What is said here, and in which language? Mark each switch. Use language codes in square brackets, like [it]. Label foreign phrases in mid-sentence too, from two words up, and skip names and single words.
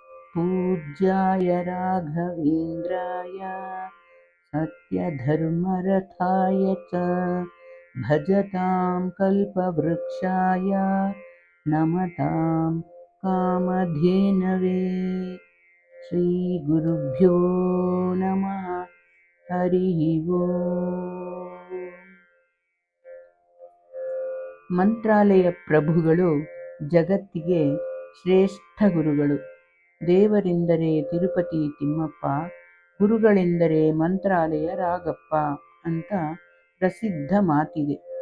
[sa] पूज्याय राघवेन्द्राय सत्यधर्मरथाय च भजतां कल्पवृक्षाय नमतां कामधेनवे। श्रीगुरुभ्यो नमः। हरिः ಓಂ. [kn] ಮಂತ್ರಾಲಯ ಪ್ರಭುಗಳು ಜಗತ್ತಿಗೆ ಶ್ರೇಷ್ಠ ಗುರುಗಳು. ದೇವರೆಂದರೆ ತಿರುಪತಿ ತಿಮ್ಮಪ್ಪ, ಗುರುಗಳೆಂದರೆ ಮಂತ್ರಾಲಯ ರಾಗಪ್ಪ ಅಂತ ಪ್ರಸಿದ್ಧ ಮಾತಿದೆ.